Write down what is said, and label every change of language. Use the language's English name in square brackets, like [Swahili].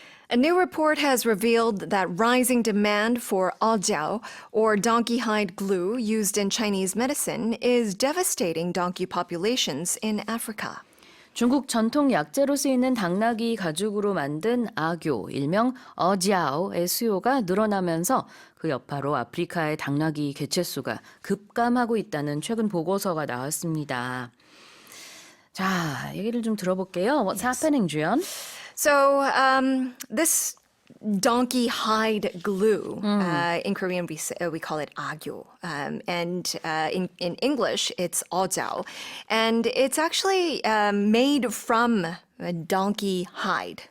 [English] A new report has revealed that rising demand for ajiao, or donkey hide glue used in Chinese medicine, is devastating donkey populations in Africa. [Korean] 중국 전통 약재로 쓰이는 당나귀 가죽으로 만든 아교, 일명 어지아오의 수요가 늘어나면서 그 여파로 아프리카의 당나귀 개체수가 급감하고 있다는 최근 보고서가 나왔습니다. 자, 얘기를 좀 들어볼게요. [English] What's happening, 주연? So this donkey hide glue, in Korean we call it agyo, and in English it's ojao, and it's actually made from donkey hide,